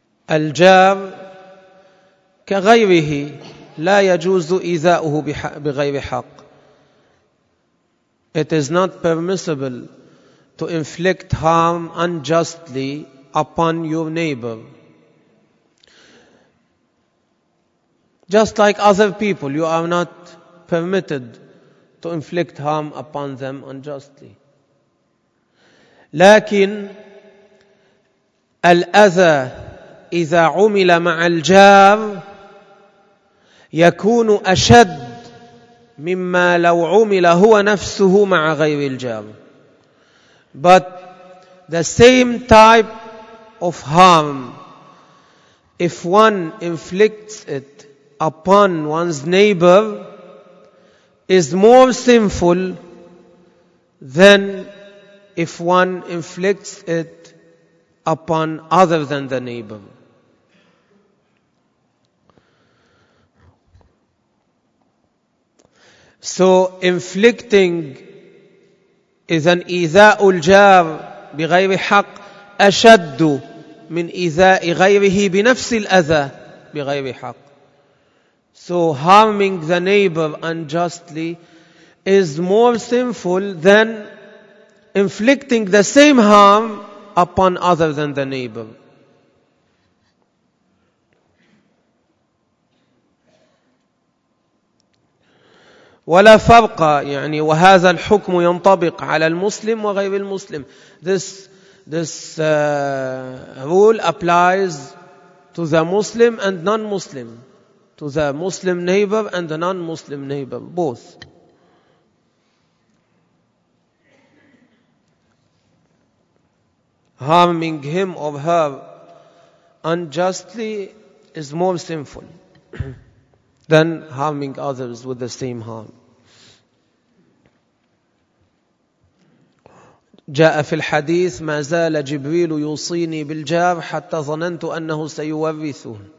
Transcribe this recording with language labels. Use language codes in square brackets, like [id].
[ar] الجار كغيره لا يجوز إيذاؤه بغير حق. [en] It is not permissible to inflict harm unjustly upon your neighbor. Just like other people, you are not permitted to inflict harm upon them unjustly. [ar] لكن الأذى إذا عمل مع الجار يكون أشد مما لو عمل هو نفسه مع غير الجار. [en] But the same type of harm, if one inflicts it upon one's neighbor, is more sinful than if one inflicts it upon other than the neighbor. So inflicting is an [ar] إيذاء الجار بغير حق أشد من إيذاء غيره بنفس الأذى بغير حق. [en] So harming the neighbor unjustly is more sinful than inflicting the same harm upon other than the neighbor. [ar] ولا فرق يعني وهذا الحكم ينطبق على المسلم وغير المسلم. [en] This rule applies to the Muslim and non-Muslim, to the Muslim neighbor and the non-Muslim neighbor, both. Harming him or her unjustly is more sinful than harming others with the same harm. [ar] جاء في الحديث ما زال جبريل يوصيني بالجار حتى ظننت أنه سيورثه.